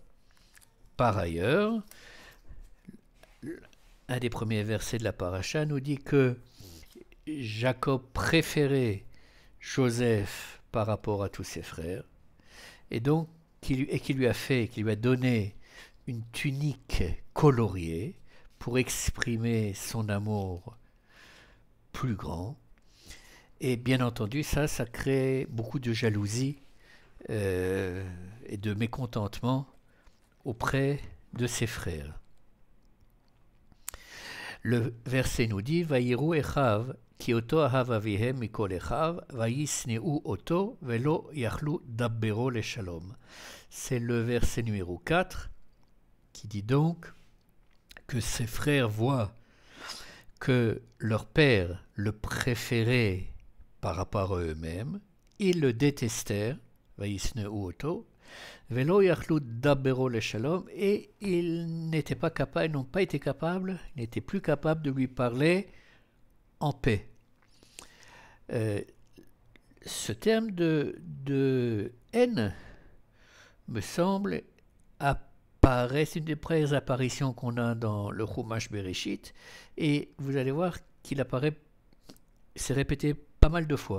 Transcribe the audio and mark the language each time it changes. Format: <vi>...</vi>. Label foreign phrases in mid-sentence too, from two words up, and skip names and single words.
<fr>Par ailleurs, un des premiers versets de la paracha nous dit que Jacob préférait Joseph par rapport à tous ses frères, et donc qui lui a donné une tunique coloriée pour exprimer son amour plus grand. Et bien entendu, ça crée beaucoup de jalousie et de mécontentement auprès de ses frères. Le verset nous dit</fr> <he>ויראו אחיו כי אתו אהב אביהם מכל אחיו וישנאו אתו ולא יכלו דברו לשלום.</he> <fr>C'est le verset numéro 4 qui dit donc que ses frères voient que leur père le préférait par rapport à eux-mêmes, ils le détestèrent,</fr> <he>וישנאו אתו, ולא יכלו דברו לשלום,</he> <fr>et ils n'étaient pas capables, ils n'ont pas été capables, ils n'étaient plus capables de lui parler en paix. Ce terme de haine me semble apparaître, c'est une des premières apparitions qu'on a dans le Chumash Bereshit, et vous allez voir qu'il apparaît, c'est répété pas mal de fois.</fr>